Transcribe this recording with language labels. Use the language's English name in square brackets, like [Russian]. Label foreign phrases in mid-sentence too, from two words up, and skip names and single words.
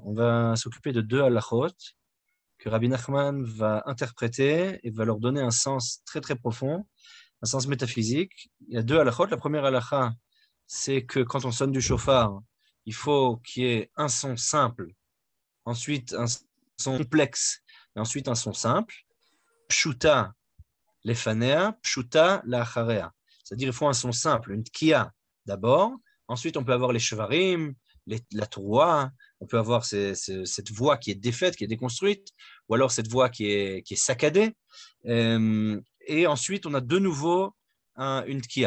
[French] On va s'occuper de deux halachot que Rabbi Nachman va interpréter et va leur donner un sens très très profond, un sens métaphysique. Il y a deux halachot. La première halacha, c'est que quand on sonne du chauffard, il faut qu'il y ait un son simple, ensuite un son complexe, et ensuite un son simple. [Hebrew] פשוטה לפניה פשוטה לאחריה. [French] C'est-à-dire il faut un son simple, une tkiya d'abord, ensuite on peut avoir les shvarim, la troua, on peut avoir cette voix qui est défaite, qui est déconstruite, ou alors cette voix qui est saccadée. Et ensuite, on a de nouveau une tkiya.